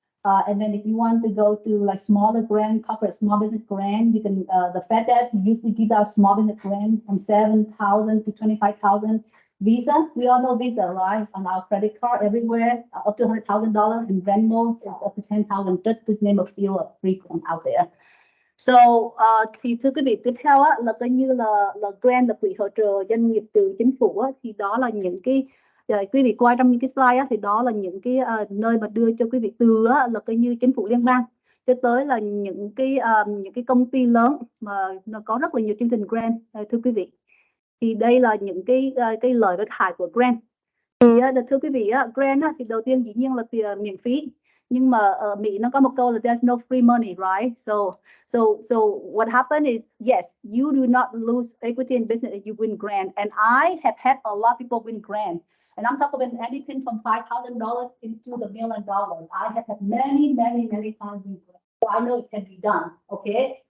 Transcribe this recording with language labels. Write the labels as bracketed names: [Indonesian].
[English] And then if you want to go to like smaller grant, corporate small business grant, you can, the FedEx usually give out small business grant from 7,000 to 25,000. Visa, we all know Visa, right? On our credit card everywhere, up to $100,000, and Venmo is up to 10,000, just to name a few of free grant out there. [Vietnamese] So, thì thưa quý vị, tiếp theo á, là coi như là grant là quỹ hỗ trợ doanh nghiệp từ chính phủ á, thì đó là những cái quý vị coi trong những cái slide á, thì đó là những cái nơi mà đưa cho quý vị từ á, là coi như chính phủ liên bang cho tới là những cái công ty lớn mà nó có rất là nhiều chương trình grant, thưa quý vị. Thì đây là những cái lợi và hại của grant. Thì thưa quý vị á, grant á, thì đầu tiên dĩ nhiên là tiền miễn phí. Nhưng mà ở Mỹ nó có một câu là [English] there's no free money, right? So what happened is, yes, you do not lose equity in business if you win grant. And I have had a lot of people win grant. And I'm talking about anything from $5,000 into the $1 million. I have had many times win grant. So I know it can be done, okay?